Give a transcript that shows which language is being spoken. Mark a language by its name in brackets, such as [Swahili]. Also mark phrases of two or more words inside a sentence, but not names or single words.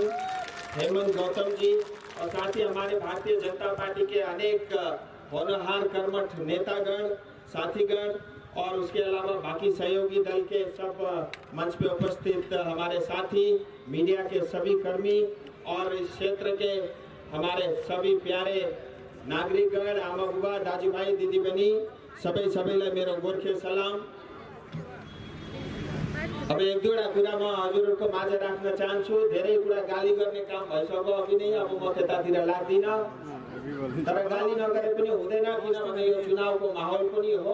[Hindi] हेमंत गौतम जी और साथ ही हमारे भारतीय जनता पार्टी के अनेक होनहार कर्मठ नेतागण, साथीगण और उसके अलावा बाकी सहयोगी दल के सब मंच पे उपस्थित हमारे साथी, मीडिया के सभी कर्मी और इस क्षेत्र के हमारे सभी प्यारे नागरिकगण, [Nepali] आमा बुबा, दाजू भाई, दीदी बहनी, सबैलाई मेरो गोर्खे सलाम। अब एक दुईवटा कुरामा हजुरहरुको माझ राख्न चाहन्छु। धेरै कुरा गाली गर्ने काम भइसक्यो अघि नै, अब म त्यतातिर लाग्दिनँ, तर गाली नगरे पनि हुँदैन किनभने यो चुनावको माहौल पनि हो।